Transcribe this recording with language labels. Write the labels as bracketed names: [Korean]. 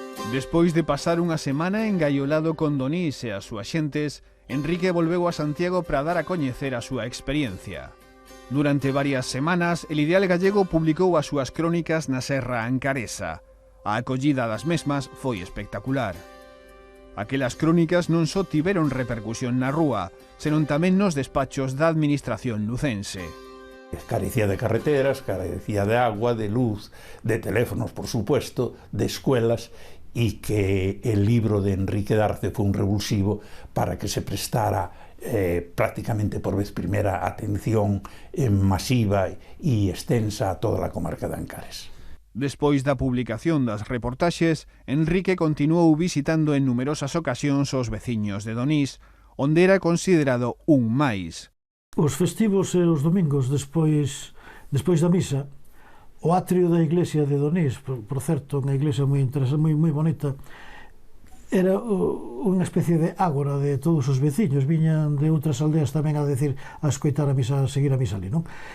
[Galician] Despois de pasar unha semana engaiolado con Donís e as súas xentes, Enrique volveu a Santiago para dar a coñecer a súa experiencia. Durante varias semanas, el Ideal Gallego publicou as súas crónicas na Serra Ancaresa. A acollida das mesmas foi espectacular. Aquelas crónicas non só tiveron repercusión na rúa, senón tamén nos despachos da administración lucense. [Spanish] Carecía de carreteras, carecía de agua, de luz, de teléfonos, por supuesto, de escuelas, y que el libro de Enrique Darce fue un revulsivo para que se prestara prácticamente por vez primera atención masiva y extensa a toda la comarca de Ancares. [Galician] Despois da publicación das reportaxes, Enrique continuou visitando en numerosas ocasións os veciños de Donís, onde era considerado un máis. Os festivos e os domingos despois da misa, o atrio da iglesia de Donís, por certo, unha iglesia moi interesante, moi bonita, era unha especie de ágora de todos os veciños, viñan de outras aldeas tamén a decir, a escoitar a misa, a seguir a misa ali, non?